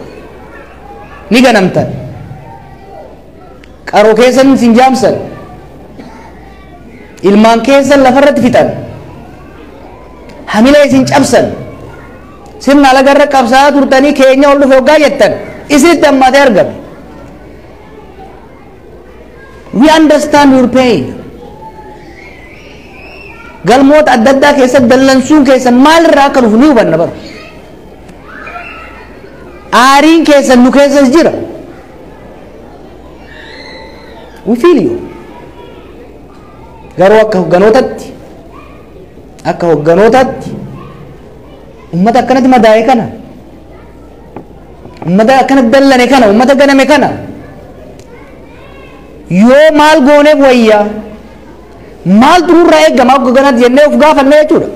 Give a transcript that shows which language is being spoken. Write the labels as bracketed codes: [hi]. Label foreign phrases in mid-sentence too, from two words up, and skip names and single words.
[om] Ni ganamtan. Qaroo keessan isin jaamsan. Ilmaan keessan lafarratti fixan. Hamila isin cabsan. sirna lagarra qabsaa turtanii keenya ol dhufe hoggaa jettan isinitti hammatee argame. [en] We understand your pain. [om] Galmoota adda addaa keessatti dallansuun keessan maalirraa akka dhufu ni hubanna bara. Aariin keessan nu keessas jira. [en] We feel you. [om] Garuu akka hogganootaatti ummata akkanatti madaa'e kana, ummata akkanatti dallane kana, ummata ganame kana yoo maal gooneef wayyaa maal tururraa eegama akka hogganatti jennee of gaafanne jechuudha.